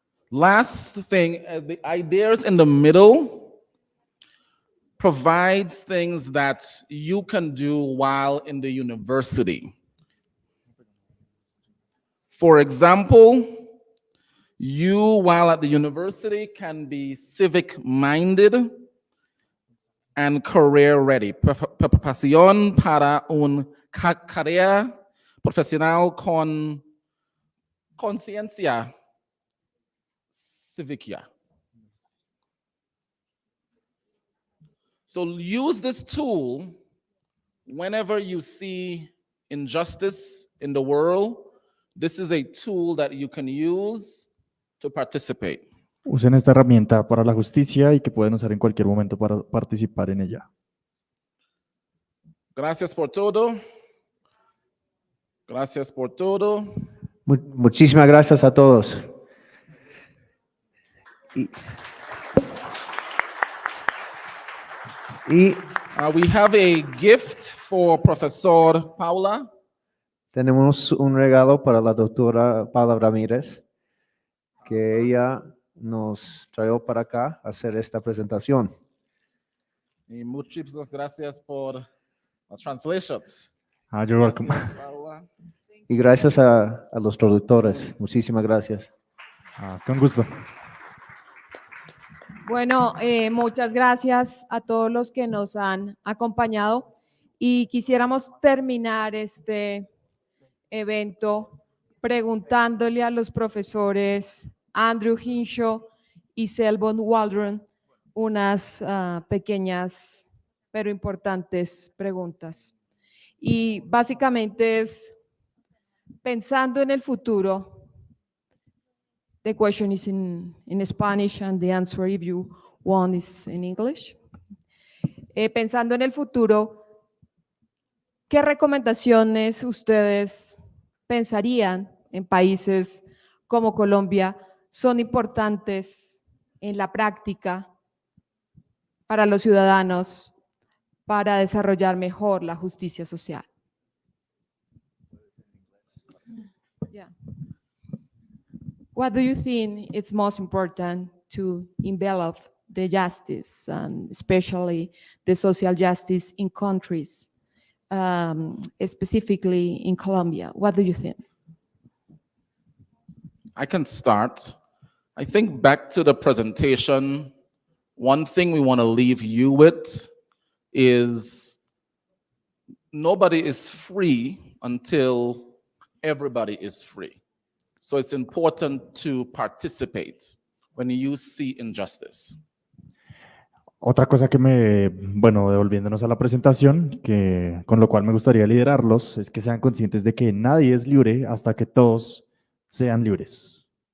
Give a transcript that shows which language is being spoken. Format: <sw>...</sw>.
<en>Last thing, the ideas in the middle provides things that you can do while in the university. For example, you, while at the university, can be civic-minded and career-ready.</en> <es>Preparación para una carrera profesional con conciencia cívica.</es> <en>So use this tool whenever you see injustice in the world. This is a tool that you can use to participate.</en> <es>Usen esta herramienta para la justicia y que pueden usar en cualquier momento para participar en ella. Gracias por todo. Gracias por todo. Muchísimas gracias a todos.</es> <en>We have a gift for Professor Paula.</en> <es>Tenemos un regalo para la doctora Paula Ramírez, que ella nos trajo para acá a hacer esta presentación. Y muchas gracias por las translations.</es> <en>You're welcome.</en> <es>Gracias, Paula. Y gracias a los traductores. Muchísimas gracias. Con gusto. Bueno, muchas gracias a todos los que nos han acompañado y quisiéramos terminar este evento preguntándole a los profesores Andrew Hinshaw y Selbon Waldron unas pequeñas pero importantes preguntas. Y básicamente es pensando en el futuro.</es> <en>The question is in Spanish and the answer, if you want, is in English.</en> <es>Pensando en el futuro, ¿qué recomendaciones ustedes pensarían en países como Colombia son importantes en la práctica para los ciudadanos para desarrollar mejor la justicia social.</es> <en>Yeah. What do you think is most important to envelop the justice, and especially the social justice in countries, specifically in Colombia? What do you think? I can start. I think back to the presentation, one thing we want to leave you with is nobody is free until everybody is free. So it's important to participate when you see injustice.</en> <es>Otra cosa que bueno, devolviéndonos a la presentación, con lo cual me gustaría liderarlos, es que sean conscientes de que nadie es libre hasta que todos sean libres.</es>